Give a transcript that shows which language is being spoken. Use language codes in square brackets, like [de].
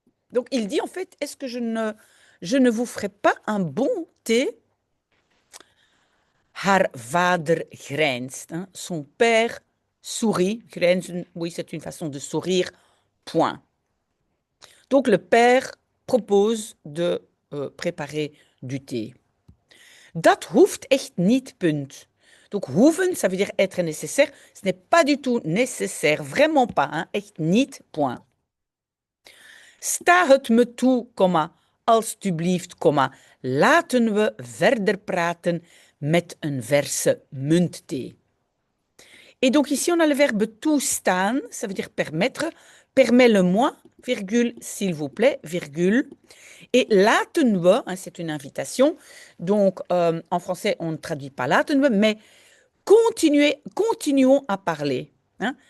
[fr] Donc, il dit en fait, est-ce que je ne vous ferai pas un bon thé? [nl] Haar vader grijnst. [fr] Hein? Son père sourit. Grijnzen, oui, c'est une façon de sourire. Point. Donc, le père propose de préparer du thé. [nl] Dat hoeft echt niet, punt. [fr] Donc, hoeven, ça veut dire être nécessaire. Ce n'est pas du tout nécessaire, vraiment pas. Hein? [nl] Echt niet, [fr] point. [nl] Sta het me toe, alstublieft, laten we verder praten met een verse muntthee. [fr] Et donc ici, on a le verbe toestaan, ça veut dire permettre. Permets-le-moi, virgule, s'il vous plaît, virgule. Et [nl] laten we, [fr] hein, c'est une invitation. Donc, en français, on ne traduit pas laten we, mais continuons à parler. Hein.